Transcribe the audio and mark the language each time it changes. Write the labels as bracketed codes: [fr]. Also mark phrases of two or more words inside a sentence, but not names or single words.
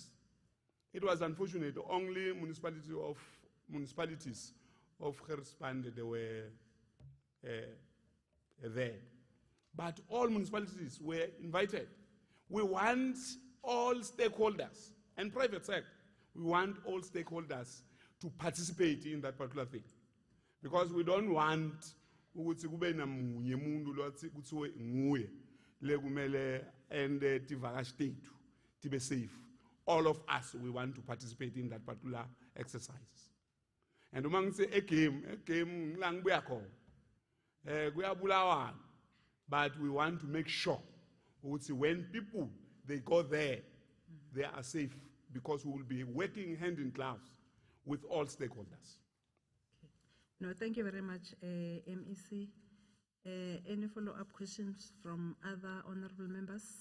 [en] It was unfortunate, only municipalities of Gerspande they were there. But all municipalities were invited. We want all stakeholders and private sector. We want all stakeholders to participate in that particular thing. Because we don't want [zu] ukuthi kube namunye umuntu lothi kuthiwe nguye lekumele ende tivakashi tethu tibe safe. [en] All of us, we want to participate in that particular exercise. [zu] And uma ngise a game ngila ngibuya khona kuyabulawana, [en] but we want to make sure ukuthi when people they go there, they are safe because we will be working hand in gloves with all stakeholders. No, thank you very much, MEC. Any follow-up questions from other honorable members?